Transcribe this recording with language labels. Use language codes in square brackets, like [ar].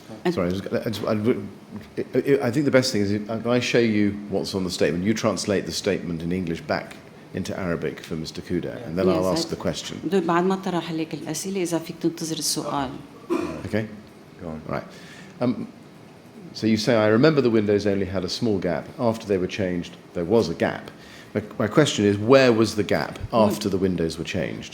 [en] Sorry, I think the best thing is if I show you what's on the statement, you translate the statement in English back into Arabic for Mr. Khoudair, and then I'll ask the question. [ar] بعد ما طرح عليك الأسئلة إذا فيك تنتظر السؤال. [en] Okay? Go on. Right. So you say, I remember the windows only had a small gap. After they were changed, there was a gap. My question is, where was the gap after the windows were changed?